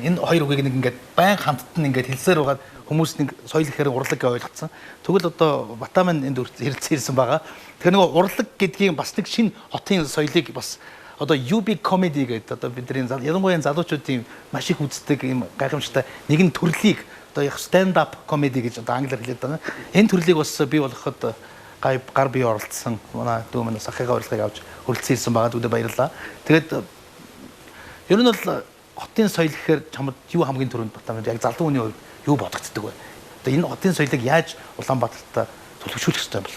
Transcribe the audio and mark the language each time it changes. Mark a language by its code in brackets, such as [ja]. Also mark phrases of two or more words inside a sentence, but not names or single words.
[mn] Энэ хоёр үгийг нэг ингээд байн хамттан ингээд хэлсээр байгаа хүмүүс нэг соёл гэхээр урлаг гэж ойлгоцсон. Тэгвэл одоо Батамын энд хэрэгцсэн байгаа. Тэгэхээр нөгөө урлаг гэдгийг бас нэг шинэ хотын соёлыг бас одоо UB comedy гэдэг одоо бидний ялангуяа залуучуудын маш их үздэг юм гайхамшигтай нэгэн төрлийг одоо яг [en] stand up comedy [mn] гэж одоо англиар хэлээд байна. Энэ төрлийг бас бий болгоход гар бие оролцсон манай дүү минь сахигаа урилгыг авч хүрэлцэн байгаа дүүдэд баярлалаа. Тэгээд ер нь бол хотын соёл гэхээр чамд юу хамгийн түрүүнд батаа яг залуу хүний хувьд юу бодогддог вэ? Одоо энэ хотын соёлыг яаж Улаанбаатарт төлөвшүүлэх ёстой юм бол?